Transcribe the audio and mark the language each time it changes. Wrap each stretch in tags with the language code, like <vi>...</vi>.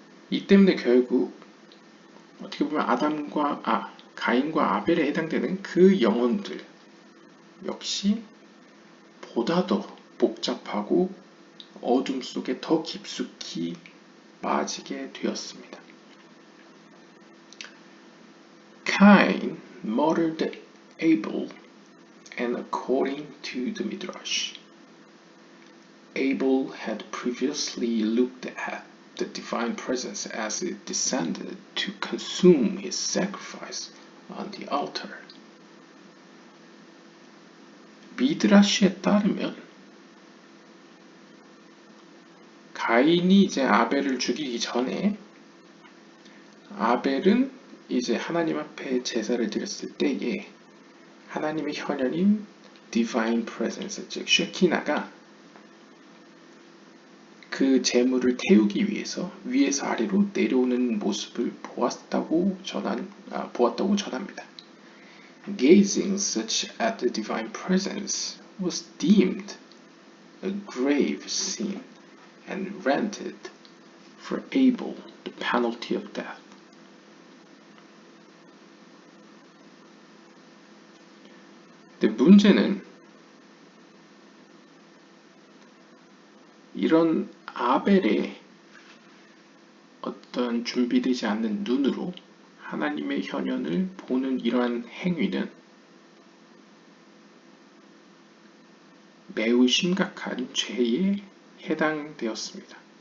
<ko>이 때문에 결국 어떻게 보면 가인과 아벨에 해당되는 그 영혼들 역시 보다 더 복잡하고 어둠 속에 더 깊숙이 빠지게 되었습니다.</ko> <en>Cain murdered Abel, and according to the Midrash, Abel had previously looked at the divine presence as it descended to consume his sacrifice on the altar.</en> <ko>미드라시에 따르면 가인이 이제 아벨을 죽이기 전에 아벨은 이제 하나님 앞에 제사를 드렸을 때에 하나님의 현현인 Divine Presence, 즉 쉐키나가 그 제물을 태우기 위해서 위에서 아래로 내려오는 모습을 보았다고 전합니다.</ko> <en>Gazing such at the divine presence was deemed a grave sin and rendered for Abel the penalty of death.</en> <ko>근데 문제는 이런 아벨의 어떤 준비되지 않는 눈으로 하나님의 현현을 보는 이러한 행위는 매우 심각한 죄에 해당되었습니다.</ko>